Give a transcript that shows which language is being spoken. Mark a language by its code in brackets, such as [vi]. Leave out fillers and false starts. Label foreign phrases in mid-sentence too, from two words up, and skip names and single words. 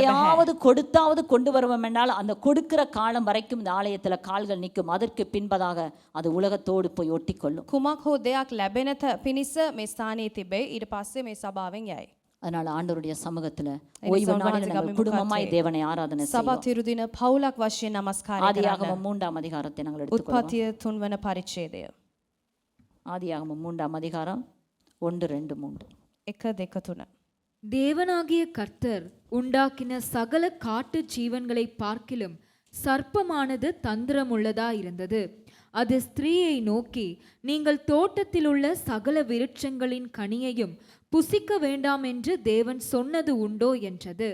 [ta] எதையாவது கொடுத்தாவது கொண்டு வருவோம் என்றால் அந்த கொடுக்கிற காலம் வரைக்கும் இந்த ஆலயத்துல கால்கள் நிற்கும். அதற்கு பின்பதாக அது உலகத்தோடு போய் ஒட்டிக்கொள்ளும். [si] කුමක් හෝ දෙයක් ලැබෙන පිණිස මේ ස්ථානයේ තිබේ. ඊට පස්සේ මේ සභාවෙන් යයි. [ta] அதனால ஆண்டவருடைய சமூகத்துல ஓய்வு நாளில் நாங்கள் குடும்பமாய் தேவனை ஆராதனை செய்வோம். [si] සබත් ඉරු දින පවුලක් වශයෙන් නමස්කාරය කරන්න. [ta] ஆதியாகமம் 3ஆம் அதிகாரத்தை நாங்கள் எடுத்துக்கொள்வோம். [si] උත්පත්තිය 3 වන පරිච්ඡේදය. [ta] ஆதியாகமம் 3ஆம் அதிகாரம் 1, 2, 3. 1 2 3. தேவனாகிய கர்த்தர் உண்டாக்கின சகல காட்டு ஜீவன்களை பார்க்கிலும் சர்ப்பமானது தந்திரமுள்ளதா இருந்தது. அது ஸ்திரீயை நோக்கி, நீங்கள் தோட்டத்தில் உள்ள சகல விருட்சங்களின் கனியையும் புசிக்க வேண்டாம் என்று தேவன் சொன்னது உண்டோ என்றது.